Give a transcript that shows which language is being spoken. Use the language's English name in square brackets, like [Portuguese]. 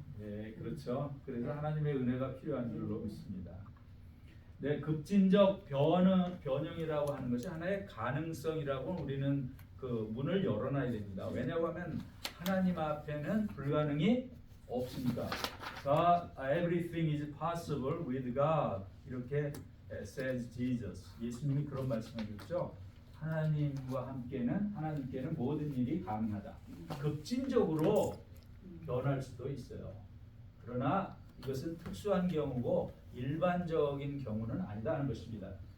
[Korean] 네, 그렇죠. 그래서 하나님의 은혜가 필요한 줄로 믿습니다. 네, 급진적 변형이라고 하는 것이 하나의 가능성이라고 우리는 그 문을 열어놔야 됩니다. 왜냐하면 하나님 앞에는 불가능이 없으니까. [English] Everything is possible with God. [Korean] 이렇게 [English] says Jesus. [Korean] 예수님이 그런 말씀하셨죠. 하나님께는 모든 일이 가능하다. 급진적으로 변할 수도 있어요. 그러나 이것은 특수한 경우고 일반적인 경우는 아니다는 것입니다.